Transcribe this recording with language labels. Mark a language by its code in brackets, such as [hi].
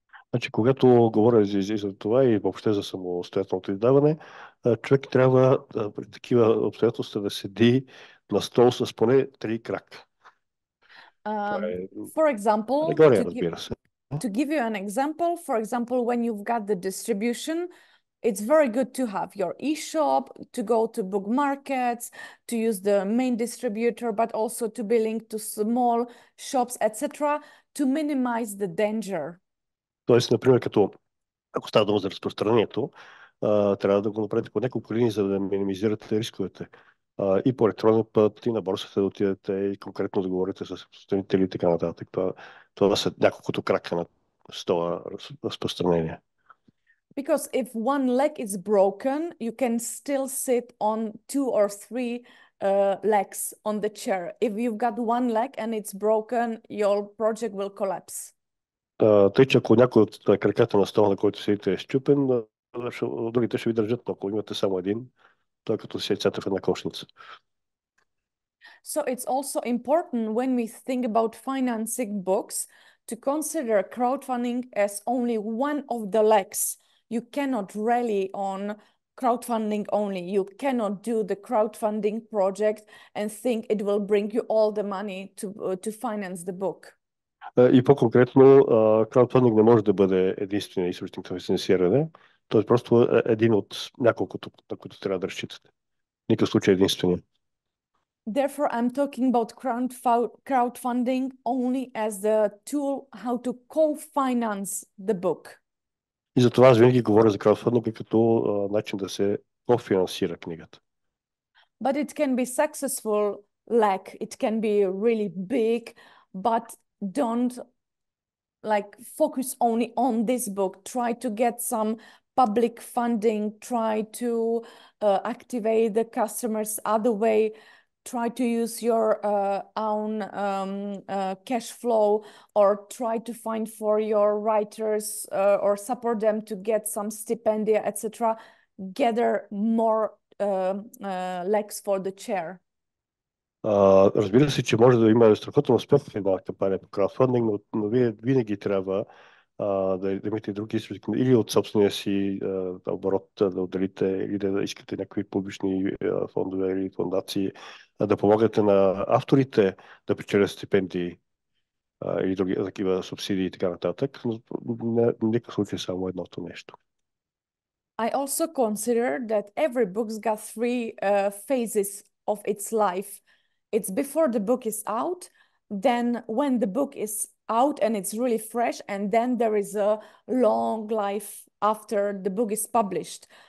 [bg] Значи, когато говоря за това и въобще за самостоятелното издаване, човек трябва при такива обстоятелства да седи на стол с поне 3 крака. [en] For example, [bg] алегория, разбира се. [en] to give you an example, for example, when you've got the distribution, it's very good to have your e-shop, to go to book markets, to use the main distributor, but also to be linked to small shops, etc., to minimize the danger. [bg] Тоест, например, ако става дума за разпространението, трябва да го направите по няколко линии, за да минимизирате рисковете. И по електронен път, и на борсата да отидете, и конкретно да говорите с разпространители и така нататък. Това са няколкото крака на стола разпространение. [en] Because if one leg is broken, you can still sit on 2 or 3 legs on the chair. If you've got one leg and it's broken, your project will collapse. [bg] Тъй, че ако някой от краката на стола, на който седите, е счупен, другите ще ви държат, но ако имате само един, той като седите в една кошница. [en] So it's also important when we think about financing books to consider crowdfunding as only one of the legs. You cannot rely on crowdfunding only. You cannot do the crowdfunding project and think it will bring you all the money to finance the book. [bg] И по-конкретно, краудфандинг не може да бъде единствения източник на финансиране. Той е просто един от няколкото, на които трябва да разчитате. В никакъв случай единствения. [en] Therefore, I'm talking about crowdfunding only as the tool how to co-finance the book. [bg] И затова аз винаги говоря за краудфандинга като начин да се кофинансира книгата. [en] But it can be successful, like it can be really big, but don't like focus only on this book. Try to get some public funding, try to activate the customers other way, try to use your own cash flow, or try to find for your writers or support them to get some stipendia, etc. Gather more legs for the chair. [bg] Разбира се, че може да има страхотен успех в една кампания по краудфандинг, но вие винаги трябва да имате други източници, или от собствения си оборот да отделите, или да искате някакви публични фондове или фондации, да помогнете на авторите да печелят стипендии или други такива субсидии и така нататък. Но в никакъв случай само едното нещо. [en] I also consider that every book's got 3 phases of its life. It's before the book is out, then when the book is out and it's really fresh, and then there is a long life after the book is published.